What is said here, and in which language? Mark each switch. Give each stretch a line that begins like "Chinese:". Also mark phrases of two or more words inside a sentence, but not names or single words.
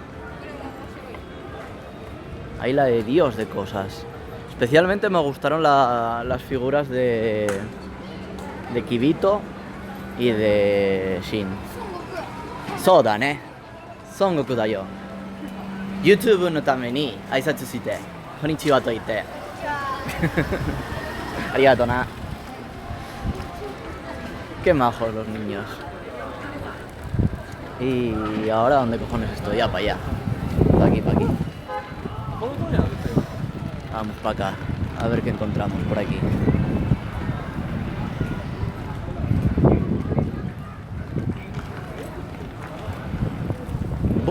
Spanish: Hay la de Dios de cosas. Especialmente me gustaron las figuras de Kibito y de Shin.
Japanese: Soda, ¿eh? Son Goku da yo. YouTube のために挨拶して. こんにちはと言って. ありがとうな.
Spanish: Qué majos los niños. Y ahora, ¿dónde cojones estoy? Ya, para allá. Para aquí, para aquí. Vamos para acá. A ver qué encontramos por aquí. Uf.